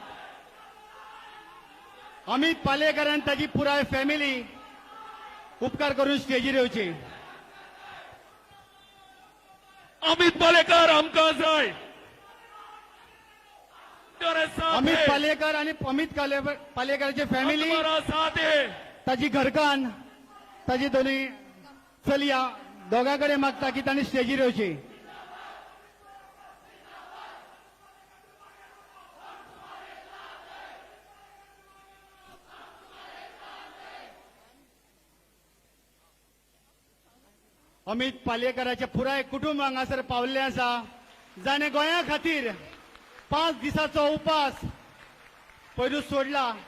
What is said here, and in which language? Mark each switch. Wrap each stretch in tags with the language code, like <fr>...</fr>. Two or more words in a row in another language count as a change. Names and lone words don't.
<kok>अमित पालेकर आनी ताची पुराय फॅमिली उपकार करून स्टेजीर येवची. अमित पालेकर आमकां जाय. अमित पालेकर आणि अमित पालेकराची फॅमिली</kok> <hi>हमारा साथ है.</hi> <kok>ताची घरकान ताची दोन्ही चलया दोगांकडे मागता की तांणी स्टेजीर येवची. अमित पालयेकराचे पुराय कुटुंब हांगासर पावल्ले आसा, जाणे गोंया खातीर 5 दिसाचो उपास पयरूच सोडला.</kok>